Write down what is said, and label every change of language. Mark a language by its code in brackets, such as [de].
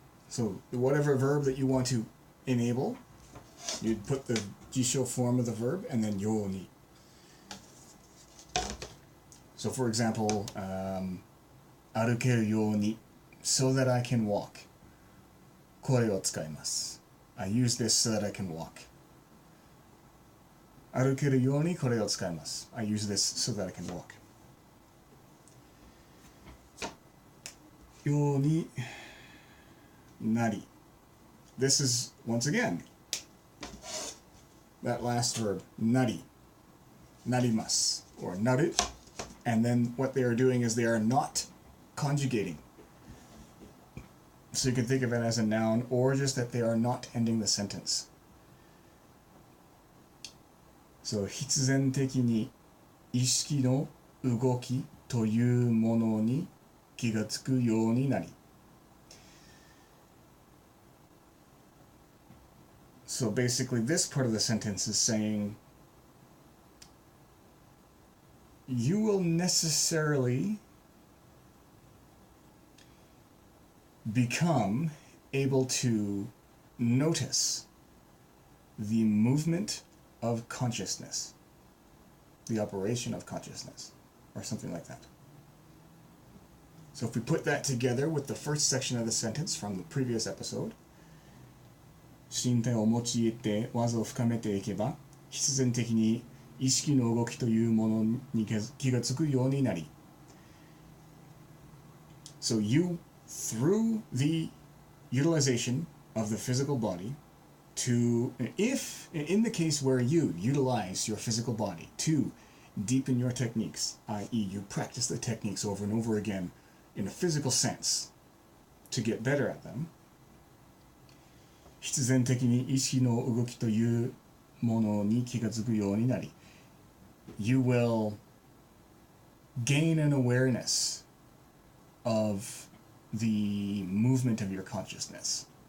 [en] So whatever verb that you want to enable, you'd put the jisho form of the verb and then yo ni. So for example, [ja] 歩けるように [en] so that I can walk. [ja] これを使います. [en] I use this so that I can walk. [ja] 歩けるようにこれを使います. [en] I use this so that I can walk. [ja] ようになり. [en] This is, once again, that last verb, なり. [ja] なります.Or なる. [en] And then what they are doing is they are not conjugating. So you can think of it as a noun, or just that they are not ending the sentence. [ja] So, 必然的に意識の動きというものに気がつくようになり. [en] So basically this part of the sentence is saying you will necessarily become able to notice the movement of consciousness, the operation of consciousness, or something like that. So if we put that together with the first section of the sentence from the previous episode, [ja] 身体を用いて技を深めていけば、必然的に意識の動きというものに気がつくようになり。 [en] So you, through the utilization of the physical body, to, if, in the case where you utilize your physical body to deepen your techniques, i.e. you practice the techniques over and over again in a physical sense to get better at them, [ja] 必然的に意識の動きというものに気がつくようになり、 [en] you will gain an awareness of the movement of your consciousness.